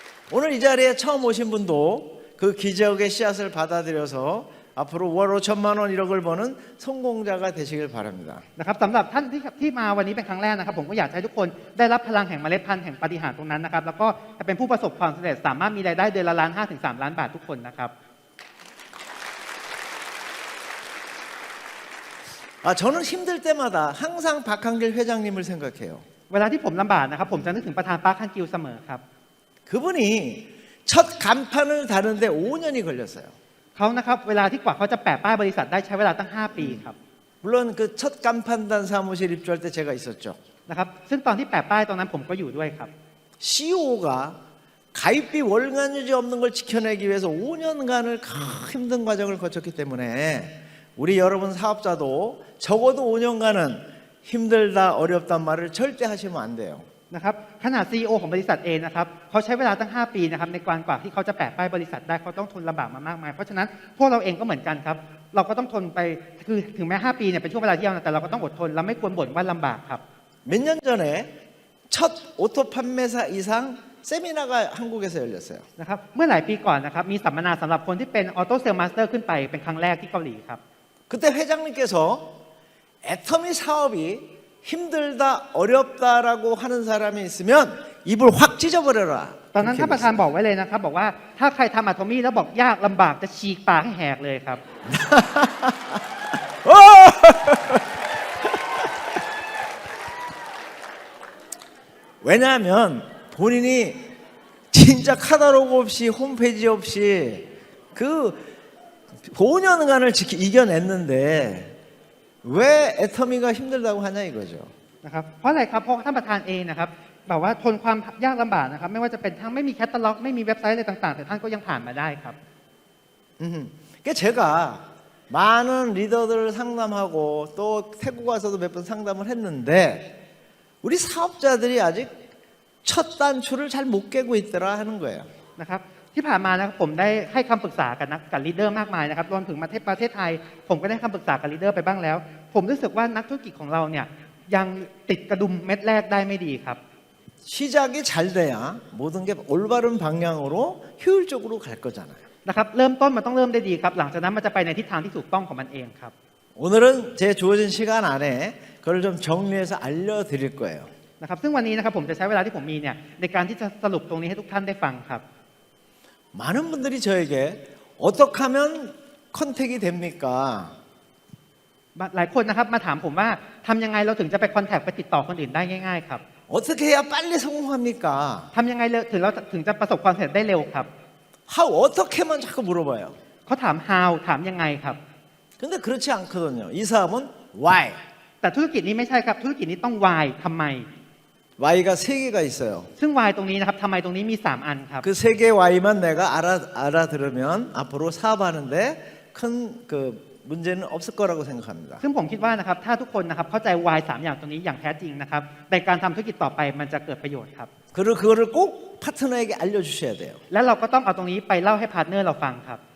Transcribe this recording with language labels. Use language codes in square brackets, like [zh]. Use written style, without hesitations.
[ko] 오늘 이 자리에 처음 오신 분도 그 기적의 씨앗을 받아들여서 앞으로 월 5천만 원 1억을 버는 성공자가 되시길 바랍니다. [th] นะครับสำหรับท่านที่มาวันนี้เป็นครั้งแรกนะครับผมก็อยากให้ทุกคนได้รับพลังแห่งเมล็ดพันธุ์แห่งปาฏิหาริย์ตรงนั้นนะครับแล้วก็เป็นผู้ประสบความสำเร็จสามารถมีรายได้เดือนละ1.5 ถึง 3 ล้านบาททุกคนนะครับ [ko] 저는 힘들 때마다 항상 박한길 회장님을 생각해요. [th] เวลาที่ผมลำบากนะครับผมจะนึกถึงประธานปาร์คฮันกิวเสมอครับ [ko] 그분이 첫 간판을 다는데 5년이 걸렸어요. [th] เขานะครับเวลาที่กว่าเขาจะแปะป้ายบริษัทได้ใช้เวลาตั้ง 5 ปีครับ [ko] 물론 그 첫 간판단 사무실 입주할 때 제가 있었죠. [th] นะครับซึ่งตอนที่แปะป้ายตรงนั้นผมก็อยู่ด้วยครับ [ko] CEO가 가입비 월간 유지 없는 걸 지켜내기 위해서 5년간을 힘든 과정을 거쳤기 때문에 우리 여러분 사업자도 적어도 5년간은 힘들다 어렵단 말을 절대 하시면 안 돼요. [th] นะครับขนาด CEO ของบริษัทเองนะครับเขาใช้เวลาตั้ง 5 ปีนะครับในการกว่าที่เขาจะแปะป้ายบริษัทได้เขาต้องทนลำบากมามากมายเพราะฉะนั้นพวกเราเองก็เหมือนกันครับเราก็ต้องทนไปคือถึงแม้ 5 ปีเนี่ยเป็นช่วงเวลาที่ยาวนานแต่เราก็ต้องอดทนและไม่ควรบ่นว่าลำบากครับ [ko] 몇 년 전에 첫 오토 판매사 이상 세미나가 한국에서 열렸어요. [th] นะครับเมื่อหลายปีก่อนนะครับมีสัมมนาสำหรับคนที่เป็นออโต้เซลล์มาสเตอร์ขึ้นไปเป็นครั้งแรกที่เกาหลีครับ [ko] 그때 회장님께서 애터미 사업이 힘들다 어렵다라고 하는 사람이 있으면 입을 확 찢어버려라. [th] ตอนนั้น [ko] 그렇게 [th] ท่านประธานบอกไว้เลยนะครับบอกว่าถ้าใครทำอะโทมี่แล้วบอกยากลำบากจะฉีกปากให้แหกเลยครับ 오! [ko] 왜냐하면 본인이 진짜 카탈로그 없이 홈페이지 없이 그 5년간을 이겨냈는데 왜 애터미가 힘들다고 하냐 이거죠. [th] นะครับเพราะอะไรครับเพราะท่านประธานเองนะครับแบบว่าทนความยากลำบากนะครับไม่ว่าจะเป็นทั้งไม่มีแคตตาล็อกไม่มีเว็บไซต์อะไรต่างๆแต่ท่านก็ยังผ่านมาได้ครับ [ko] 그러니까 제가 많은 리더들을 상담하고 또 태국 와서도 몇 번 상담을 했는데 우리 사업자들이 아직 첫 단추를 잘 못 깨고 있더라 하는 거예요. [th] นะครับที่ผ่านมานะครับผมได้ให้คำปรึกษากับลีดเดอร์มากมายนะครับรวมถึงประเทศไทย ผมก็ได้คำปรึกษากับลีดเดอร์ไปบ้างแล้ว ผมรู้สึกว่านักธุรกิจของเราเนี่ยยังติดกระดุมเม็ดแรกได้ไม่ดีครับ [ko] 시작이 잘 돼야 모든 게 올바른 방향으로 효율적으로 갈 거잖아요. [th] นะครับเริ่มต้นมันต้องเริ่มได้ดีครับหลังจากนั้นมันจะไปในทิศทางที่ถูกต้องของมันเองครับ [ko] 오늘은 제 주어진 시간 안에 그걸 좀 정리해서 알려드릴 거예요. [th] นะครับซึ่งวันนี้นะครับผมจะใช้เวลาที่ผมมีเนี่ยในการที่จะสรุปตรงนี้ให้ทุกท่านได้ฟังครับ [ko] 많은 분들이 저에게 어떻게 하면 컨택이 됩니까? [th] หลายคนนะครับมาถามผมว่าทำยังไงเราถึงจะไปคอนแทคไปติดต่อคนอื่นได้ง่ายๆครับ [ko] 어떻게 해야 빨리 성공합니까? [th] ทำยังไงเราถึงจะประสบความสำเร็จได้เร็วครับ [ko] How 어떻게만 자꾸 물어봐요. [th] เขาถาม how ถามยังไงครับ [ko] 근데 그렇지 않거든요. 이 사람은 why. [th] แต่ธุรกิจนี้ไม่ใช่ครับธุรกิจนี้ต้อง why ทำไม [ko] Y가 세 개가 있어요. [th] ซึ่ง why ตรงนี้นะครับทำไมตรงนี้มี3อันครับ [ko] 그 세 개 Y만 내가 알아들으면 앞으로 사업하는데 큰 그 문제는 없을 거라고 생각합니다. [th] ซึ่งผมคิดว่านะครับถ้าทุกคนนะครับเข้าใจ why 3อย่างตรงนี้อย่างแท้จริงนะครับในการทำธุรกิจต่อไปมันจะเกิดประโยชน์ครับ [ko] 그리고 그거를 꼭 파트너에게 알려주셔야 돼요. [th] และเราก็ต้องเอาตรงนี้ไปเล่าให้พาร์ทเนอร์เราฟังครับ